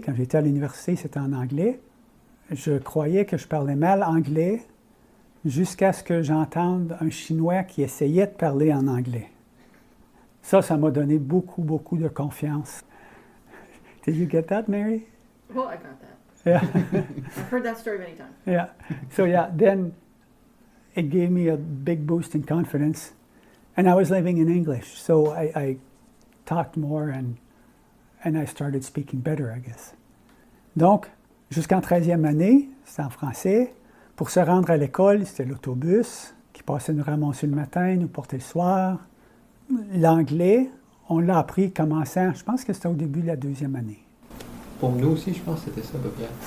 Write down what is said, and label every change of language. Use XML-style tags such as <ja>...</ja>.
<fr>Quand j'étais à l'université, c'était en anglais. Je croyais que je parlais mal anglais jusqu'à ce que j'entende un Chinois qui essayait de parler en anglais. Ça m'a donné beaucoup, beaucoup de confiance.</fr> <en>Did you get that, Mary? Well, I got that. Yeah. I've heard that story many times. Yeah. So then it gave me a big boost in confidence. And I was living in English, so I talked more and I started speaking better, I guess.</en> <fr>Donc, jusqu'en 13e année, c'était en français. Pour se rendre à l'école, c'était l'autobus qui passait nous ramasser le matin, nous porter le soir. L'anglais, on l'a appris commençant, je pense que c'était au début de la 2e année. Pour nous aussi, je pense que c'était ça à peu près.</fr>